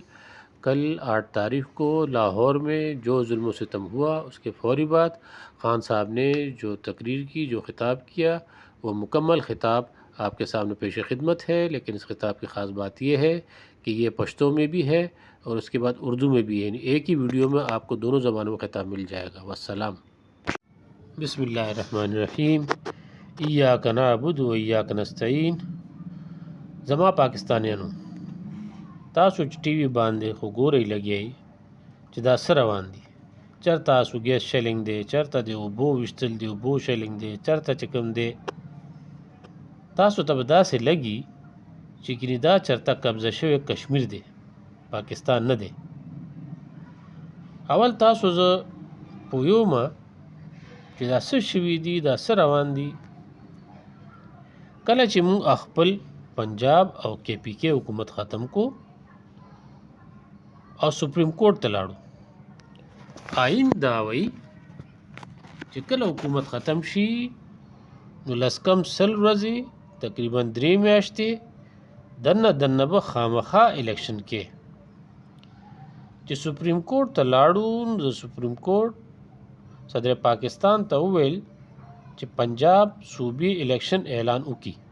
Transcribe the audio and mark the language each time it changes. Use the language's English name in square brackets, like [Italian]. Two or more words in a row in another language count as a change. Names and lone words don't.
[Urdu] کل 8 تاریخ کو لاہور میں جو ظلم و ستم ہوا اس کے فوری بعد خان صاحب نے جو تقریر کی، جو خطاب کیا، وہ مکمل خطاب آپ کے سامنے پیش خدمت ہے، لیکن اس خطاب کی خاص بات یہ ہے کہ یہ پشتو میں بھی ہے اور اس کے بعد اردو میں بھی ہے، یعنی ایک ہی ویڈیو میں آپ کو دونوں زبانوں میں خطاب مل جائے گا۔ والسلام۔ [Arabic] بسم اللہ الرحمن الرحیم۔ ایاک نعبد و ایاک نستعین۔ [Pashto] زما پاکستانیانو، تاسو چې ټي وي باندې خو ګورئ لګیئ چې دا څه روان دي. چرته تاسو [English] gas shelling [Pashto] دی، چرته د اوبو ویشتل دی، اوبو شلینګ دی، چرته چې کوم دی تاسو ته به داسې لګي چې ګینې دا چرته قبضه شوی کشمیر دی، پاکستان نه دی. اول تاسو زه پوهیږم چې دا څه شوي دي، دا څه روان دي. کله چې موږ خپل پنجاب او کے پی کے حکومت ختم کو او سپریم کورٹ ته لاړو، آئین دا وایي چې کله حکومت ختم شي نو لس کم سل ورځې تقریبا 3 میاشتې دننه به خامخا الیکشن کې. چې سپریم کورٹ ته لاړو نو د سپریم کورٹ صدر پاکستان ته وویل چې پنجاب صوبې الیکشن اعلان وکړي.